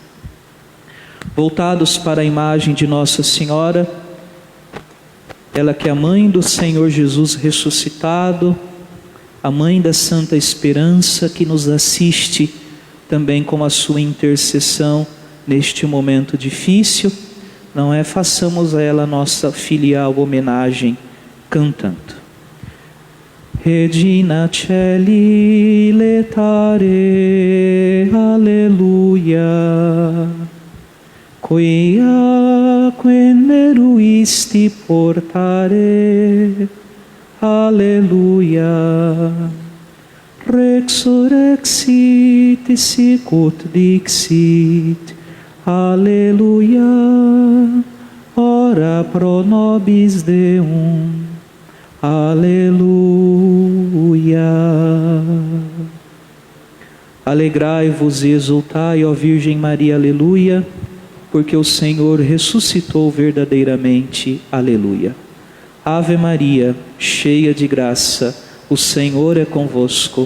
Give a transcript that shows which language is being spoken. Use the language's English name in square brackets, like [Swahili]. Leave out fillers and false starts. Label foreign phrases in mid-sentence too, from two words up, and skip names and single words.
[Portuguese] Voltados para a imagem de Nossa Senhora, ela que é a mãe do Senhor Jesus ressuscitado, a mãe da Santa Esperança, que nos assiste também com a sua intercessão neste momento difícil, não é? Façamos a ela nossa filial homenagem cantando. [Latin] Regina Celi letare, alleluia, quia quem meruisti portare, Aleluia. Resurrexit sicut dixit. Aleluia. Ora pro nobis Deum. Aleluia. [Portuguese] Alegrai-vos e exultai, ó Virgem Maria, aleluia, porque o Senhor ressuscitou verdadeiramente, aleluia. Ave Maria, cheia de graça, o Senhor é convosco.